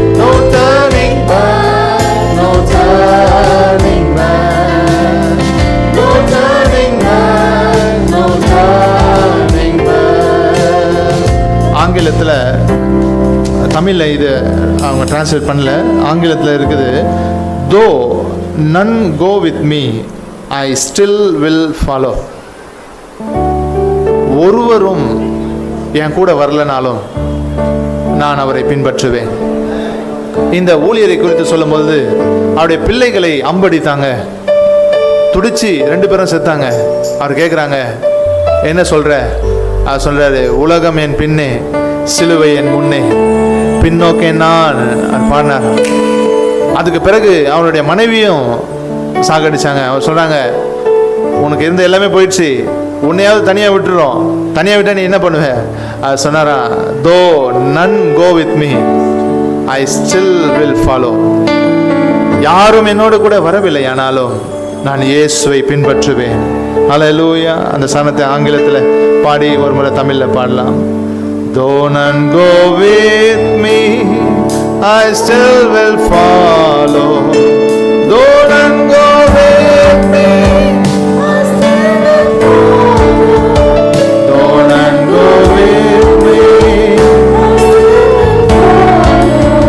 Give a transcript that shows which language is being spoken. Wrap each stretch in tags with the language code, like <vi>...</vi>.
<en>No turning back, no turning back, no turning back, no turning back.</en> <ta>ஆங்கிலத்தில், தமிழில் இது அவங்க டிரான்ஸ்லேட் பண்ணல, ஆங்கிலத்தில் இருக்குது,</ta> <en>though none go with me, I still will follow.</en> <ta>ஒருவரும் என் கூட வரலனாலும் நான் அவரை பின்பற்றுவேன். இந்த ஊழியரை குறித்து சொல்லும்போது அவருடைய பிள்ளைகளை அம்படித்தாங்க, துடிச்சு 2 பேரும் செத்தாங்க. அவர் கேட்குறாங்க, என்ன சொல்ற? அவர் சொல்றாரு, உலகம் என் பின்னே, சிலுவை என் முன்னே, பின்னோக்கே நான் பாடினார். அதுக்கு பிறகு அவருடைய மனைவியும் சாகடிச்சாங்க. அவர் சொல்றாங்க, உனக்கு இருந்த எல்லாமே போயிடுச்சு, உன்னையாவது தனியாக விட்டுறோம், தனியாக விட்டா நீ என்ன பண்ணுவ?</ta> <en>அது சொன்னாரா, தோ none go with me, I still will follow.</en> <ta>யாரும் என்னோடு கூட வரவில்லை, ஆனாலும் நான் இயேசுவை பின்பற்றுவேன். ஹல்லேலூயா. அந்த சரணத்தை ஆங்கிலத்தில் பாடி ஒரு முறை தமிழில் பாடலாம்.</ta> <en>Though none go with me, I still will follow. Though none go with me, I still will follow. Though none go with me, I still will follow.</en>